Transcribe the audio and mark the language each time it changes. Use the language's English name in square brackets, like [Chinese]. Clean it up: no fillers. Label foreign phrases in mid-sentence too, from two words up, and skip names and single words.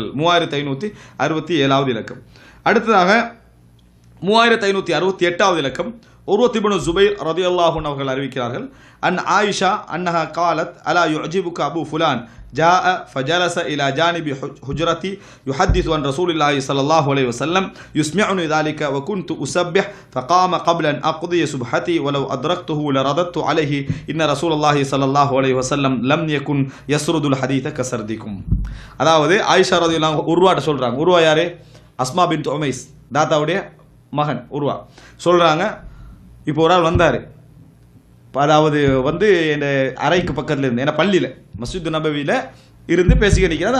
[Tamil] 3567வது இலக்கம். அடுத்ததாக 3568வது இலக்கம் [Arabic] உர்வத் இப்னு ஜுபைர் رضي الله عنه [Tamil] அவர்கள் அறிவிக்கிறார்கள், [Arabic] عن عائشة أنها قالت ألا يعجبك أبو فلان جاء فجلس إلى جانب حجرتي يحدث عن رسول الله صلى الله عليه وسلم يسمعني ذلك وكنت أسبح فقام قبل أن أقضي سبحتي ولو أدركته لرددت عليه إن رسول الله صلى الله عليه وسلم لم يكن يسرد الحديث كسردكم. [Tamil] அதாவது ஆயிஷா [Arabic] رضي الله عنها [Tamil] உர்வாட்ட சொல்றாங்க. உர்வா யாரு, அஸ்மா பின்த் உமைஸ் தாத்தாவுடைய மகன் உர்வா சொல்றாங்க, இப்போ ஒரு ஆள் வந்தார், அதாவது வந்து என் அறைக்கு பக்கத்தில் இருந்து, ஏன்னா பள்ளியில் மஸ்ஜித் நபவியில் இருந்து பேசிக்க நிற்கிறார்.